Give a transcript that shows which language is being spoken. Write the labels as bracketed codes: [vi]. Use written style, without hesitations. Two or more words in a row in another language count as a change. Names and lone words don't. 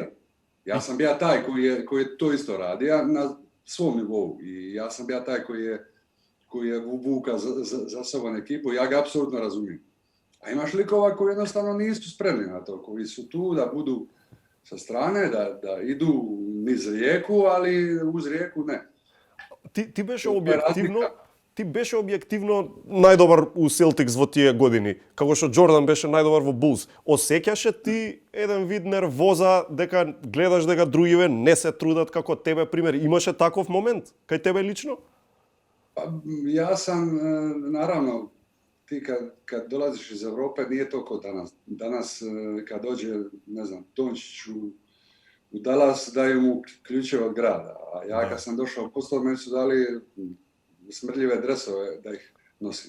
[hr] Ja sam bio taj koji je to isto radio na svom nivou i ja sam bio taj koji je vuka za sobom ekipu, ja ga apsolutno razumijem. A imaš likova koji jednostavno nisu spremni na to, koji su tu da budu sa strane, da idu niz rijeku, ali uz rijeku ne. [mk] Ти беше објективно најдобар у Селтикс во тие години, како што Джордан беше најдобар во Булс. Осеќаше ти еден вид нервоза дека гледаш дека другиве не се трудат како тебе, пример, имаше таков момент кај тебе лично? [hr] Ja sam, naravno, ti kad dolaziš iz Europe nije to kao danas. Danas kad dođe, ne znam, Dončić u Dallas daju mu ključeve od grada. A ja kad sam došao u Boston, meni su dali smrdljive dresove da ih nosim.